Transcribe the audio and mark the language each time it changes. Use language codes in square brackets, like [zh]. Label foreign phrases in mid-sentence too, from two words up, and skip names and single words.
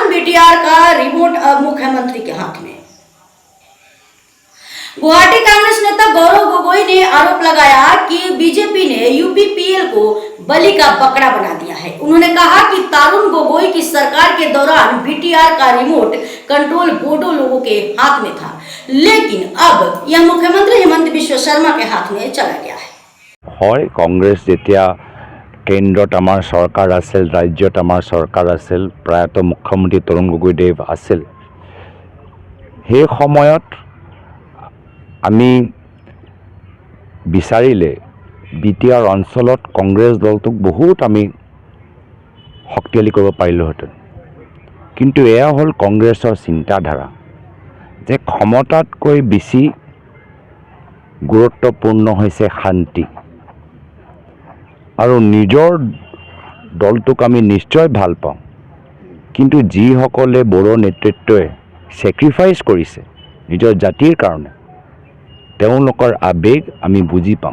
[hi] बीटीआर का रिमोट अब मुख्यमंत्री के हाथ में। गुवाहाटी कांग्रेस नेता गौरव गोगोई ने आरोप लगाया कि बीजेपी ने यूपीपीएल को बलि का बकरा बना दिया है। उन्होंने कहा कि तरुण गोगोई की सरकार के दौरान बीटीआर का रिमोट कंट्रोल बोडो लोगों के हाथ में था, लेकिन अब यह मुख्यमंत्री हेमंत बिश्व शर्मा के हाथ में चला गया है। [as] কংগ্ৰেছ যেতিয়া কেন্দ্ৰত আমাৰ চৰকাৰ আছিল, ৰাজ্যত আমাৰ চৰকাৰ আছিল, প্ৰায়তঃ মুখ্যমন্ত্ৰী তৰুণ গগৈদেৱ আছিল, সেই সময়ত আমি বিচাৰিলে বিটিআৰ অঞ্চলত কংগ্ৰেছ দলটোক বহুত আমি শক্তিশালী কৰিব পাৰিলোহেঁতেন। কিন্তু এয়া হ'ল কংগ্ৰেছৰ চিন্তাধাৰা যে ক্ষমতাতকৈ বেছি গুৰুত্বপূৰ্ণ হৈছে শান্তি, আৰু নিজৰ দলটোক আমি নিশ্চয় ভাল পাওঁ, কিন্তু যিসকলে বড়ো নেতৃত্বই ছেক্ৰিফাইচ কৰিছে নিজৰ জাতিৰ কাৰণে, তেওঁলোকৰ আবেগ আমি বুজি পাওঁ।